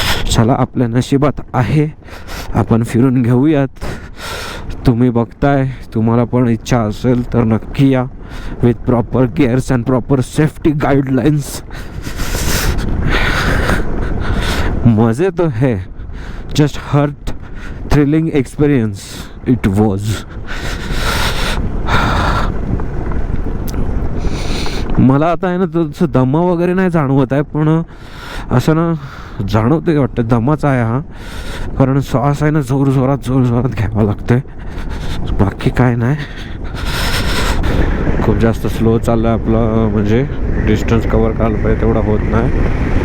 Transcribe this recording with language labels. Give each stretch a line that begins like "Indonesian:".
Marathi: चला आपल्या नशिबात आहे, आपण फिरून घेऊयात. तुम्ही बघताय, तुम्हाला पण इच्छा असेल तर नक्की या
English: With proper gears and proper safety guidelines.
Hindi: मजे तो है,
English: Just heart thrilling experience it was.
Marathi: मला आता आहे ना तसं दमा वगैरे नाही जाणवत आहे, पण असं ना जाणवते वाटतं दमाचा आहे हा, कारण श्वास आहे ना जोरात घ्यावा लागतोय. बाकी काय नाही, खूप जास्त स्लो चाललं आहे आपलं, म्हणजे डिस्टन्स कवर करायला पाहिजे तेवढा होत नाही.